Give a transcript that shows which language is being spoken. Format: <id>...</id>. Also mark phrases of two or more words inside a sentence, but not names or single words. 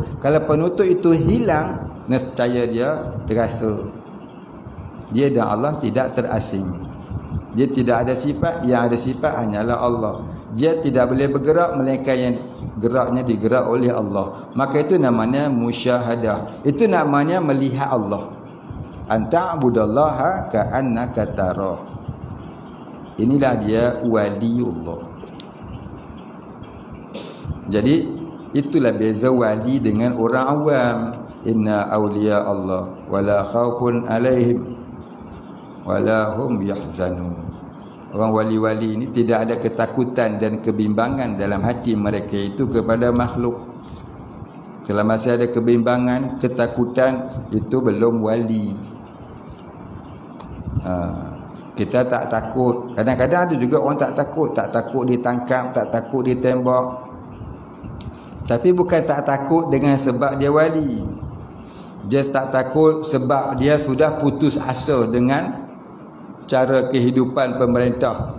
<ms>Kalau penutup itu hilang, nescaya dia terasa dia dan Allah tidak terasing. Dia tidak ada sifat, yang ada sifat hanyalah Allah. Dia tidak boleh bergerak melainkan yang geraknya digerak oleh Allah. Maka itu namanya musyahadah. Itu namanya melihat Allah.</ms> <ar>أن تعبد الله كأنك تراه.</ar> <ms>Inilah dia waliullah. Jadi itulah beza wali dengan orang awam.</ms> <ar>إن أولياء الله لا خوف عليهم ولا هم يحزنون.</ar> <ms>Orang wali-wali ini tidak ada ketakutan dan kebimbangan dalam hati mereka itu kepada makhluk. Kalau masih ada kebimbangan, ketakutan, itu belum wali. Kita tak takut. Kadang-kadang ada juga orang tak takut ditangkap, tak takut ditembak. Tapi bukan tak takut dengan sebab dia wali. Dia tak takut sebab dia sudah putus asa dengan cara kehidupan pemerintah.</ms>